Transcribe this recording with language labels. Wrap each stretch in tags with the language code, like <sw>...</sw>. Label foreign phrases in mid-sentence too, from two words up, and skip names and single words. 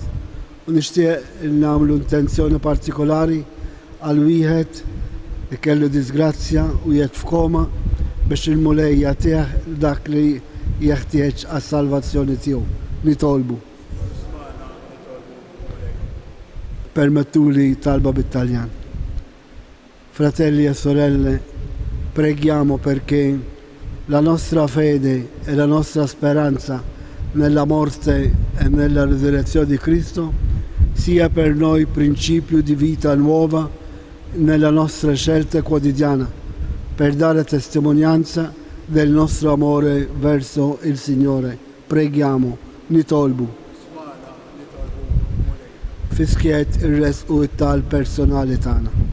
<mt>U nixtieq nagħmlu intenzjoni partikolari għal wieħed li kellu disgrazzja u qiegħed f'koma biex il-mulej jagħtih dak li jeħtieġ għas-salvazzjoni tiegħu. Nitolbu. Permettuli talba bit-Taljan.</mt> <it>Fratelli e sorelle, preghiamo perché la nostra fede e la nostra speranza nella morte e nella risurrezione di Cristo sia per noi principio di vita nuova nella nostra scelta quotidiana, per dare testimonianza del nostro amore verso il Signore.</it> <mt>Preghiamo nitolbu fiskiet ir-resqu it-tal personali tagħna.</mt>